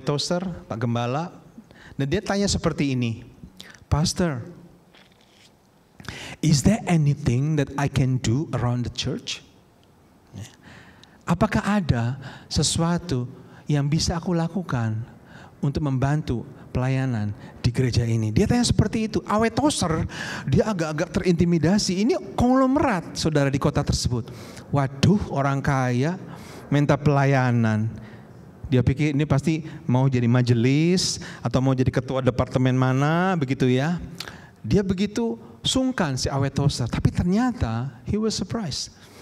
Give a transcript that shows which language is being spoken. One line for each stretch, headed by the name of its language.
English: Tozer,
Indonesian: Pak Gembala, dan dia tanya seperti ini,
English: Pastor, is there anything that I can do around the church?
Indonesian: Apakah ada sesuatu yang bisa aku lakukan untuk membantu pelayanan di gereja ini? Dia tanya seperti itu. A.W. Tozer, dia agak-agak terintimidasi. Ini konglomerat, saudara, di kota tersebut. Waduh, orang kaya minta pelayanan. Dia pikir ini pasti mau jadi majelis atau mau jadi ketua departemen mana, begitu ya. Dia begitu sungkan si A.W.
English: Tozer,
Indonesian: tapi ternyata
English: he was surprised.